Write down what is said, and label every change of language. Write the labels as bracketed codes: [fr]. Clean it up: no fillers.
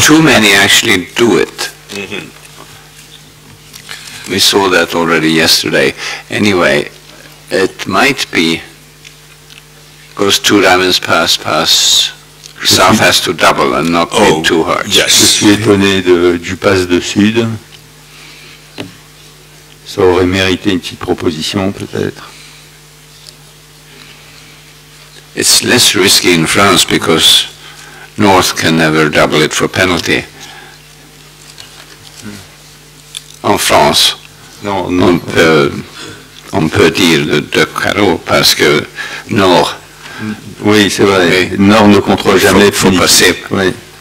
[en] Too many actually do it. We saw that already yesterday. Anyway, it might be, because 2 diamonds pass, South has to double and not hit 2 hearts. Yes. [fr] Je suis étonné du pass de Sud. Ça aurait mérité une petite proposition, peut-être. [en] It's less risky in France because North can never double it for penalty. [fr] En France, on peut dire le 2 carreaux parce que Nord. Oui, c'est vrai. Nord ne contrôle jamais. Il faut passer. Oui.